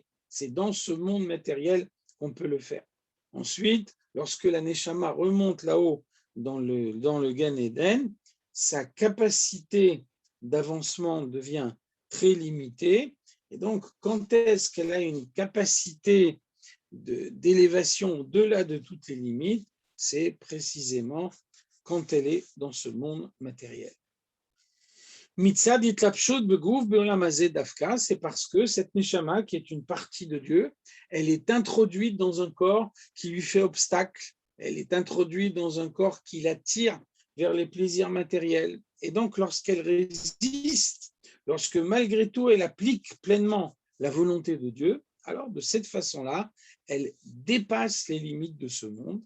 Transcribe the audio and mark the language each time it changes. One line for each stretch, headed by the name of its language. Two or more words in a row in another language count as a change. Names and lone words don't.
French: C'est dans ce monde matériel qu'on peut le faire. Ensuite, lorsque la Neshama remonte là-haut dans le Gan Eden, sa capacité d'avancement devient très limitée. Et donc, quand est-ce qu'elle a une capacité d'élévation au-delà de toutes les limites? C'est précisément quand elle est dans ce monde matériel.
Hebrew: מצד התלבשות בגוף בעולם הזה דווקא,
French: c'est parce que cette neshama, qui est une partie de Dieu, elle est introduite dans un corps qui lui fait obstacle, elle est introduite dans un corps qui l'attire vers les plaisirs matériels. Et donc, lorsqu'elle résiste, lorsque malgré tout elle applique pleinement la volonté de Dieu, alors de cette façon-là, elle dépasse les limites de ce monde.